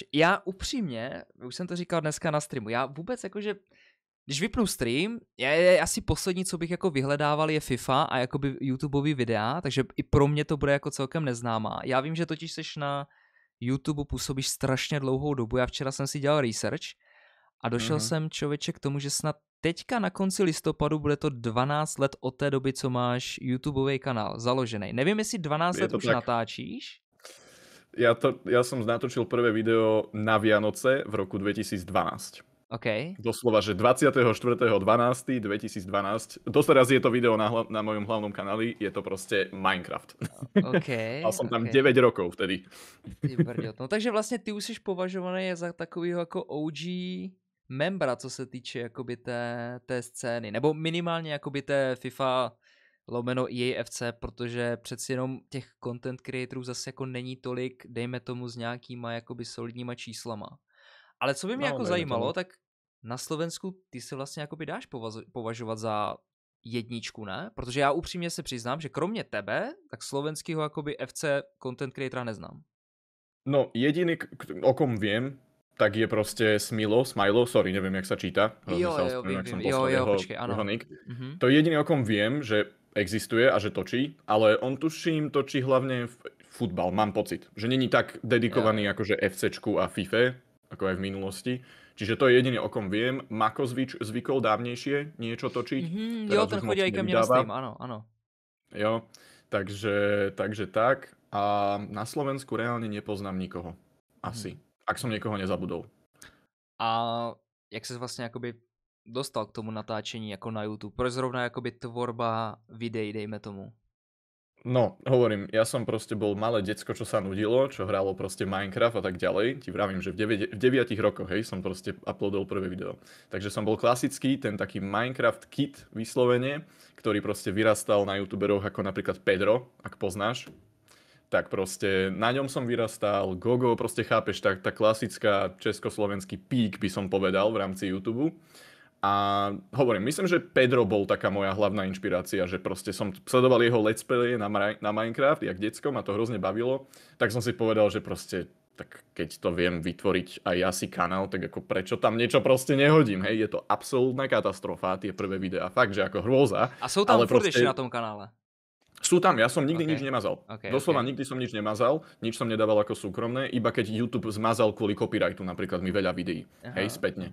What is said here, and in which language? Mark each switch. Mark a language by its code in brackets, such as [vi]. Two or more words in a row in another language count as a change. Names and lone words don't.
[cs] Já upřímně, už jsem to říkal dneska na streamu, já vůbec jakože, když vypnu stream, je asi poslední, co bych jako vyhledával, je FIFA a jakoby YouTubeový videa, takže i pro mě to bude jako celkem neznámá. Já vím, že totiž seš na YouTube působíš strašně dlouhou dobu, já včera jsem si dělal research a došel jsem člověče k tomu, že snad teďka na konci listopadu bude to 12 let od té doby, co máš YouTubeový kanál založený. Nevím, jestli 12 let už tak natáčíš. [sk] Ja som natočil prvé video na Vianoce v roku 2012. OK. Doslova, že 24.12.2012. Doteraz je to video na mojom hlavnom kanáli, je to proste Minecraft. OK. Mal som tam 9 rokov vtedy. [cs] Ty brďo. No takže vlastně ty už jsi považovaný za takovýho jako OG membra, co se týče jakoby té scény, nebo minimálně jakoby té FIFA lomeno EAFC, protože přeci jenom těch [en] content creatorů [cs] zase jako není tolik, dejme tomu s nějakýma jakoby solidníma číslama. Ale co by mě jako zajímalo, tak na Slovensku ty se vlastně jakoby dáš považovat za jedničku, ne? Protože já upřímně se přiznám, že kromě tebe, tak slovenského jakoby FC [en] content creatora [cs] neznám. [sk] No, jediný, o kom viem, tak je proste Smilo, sorry, neviem, jak sa číta. [cs] Jo, počkej, ano. [sk] To je jediný, o kom viem, že existuje a že točí, ale on tuším točí hlavne futbal, mám pocit. Že není tak dedikovaný akože FCčku a FIFA, ako aj v minulosti. Čiže to je jediný, o kom viem. Mako zvykol dávnejšie niečo točiť. Jo, ten chodí aj ke mne na stream, áno. Jo, takže tak. A na Slovensku reálne nepoznám nikoho. Asi. Ak som niekoho nezabudol. [cs] A jak ses vlastně jakoby dostal k tomu natáčení jako na YouTube? Proč zrovna jakoby tvorba videí, dejme tomu? [sk] No, hovorím, ja som proste bol malé decko, čo sa nudilo, čo hralo proste Minecraft a tak ďalej. Ti vravím, že v 9 rokoch, hej, som proste uploadol prvé video. Takže som bol klasický, ten taký Minecraft kid vyslovene, ktorý proste vyrastal na youtuberoch ako napríklad Pedro, ak poznáš. Tak proste na ňom som vyrastal, Gogo, proste chápeš, tá klasická československý pík by som povedal v rámci YouTube. A hovorím, myslím, že Pedro bol taká moja hlavná inšpirácia, že proste som sledoval jeho [en] let's play [sk] na Minecraft, jak decko, ma to hrozne bavilo, tak som si povedal, že proste, tak keď to viem vytvoriť aj ja si kanál, tak ako prečo tam niečo proste nehodím, hej, je to absolútna katastrofa, tie prvé videá, fakt, že ako hrôza. A sú tam furt ešte na tom kanále? Sú tam, ja som nikdy nič nemazal. Doslova nikdy som nič nemazal, nič som nedával ako súkromné, iba keď YouTube zmazal kvôli copyrightu, napríklad mi veľa videí, hej, spätne.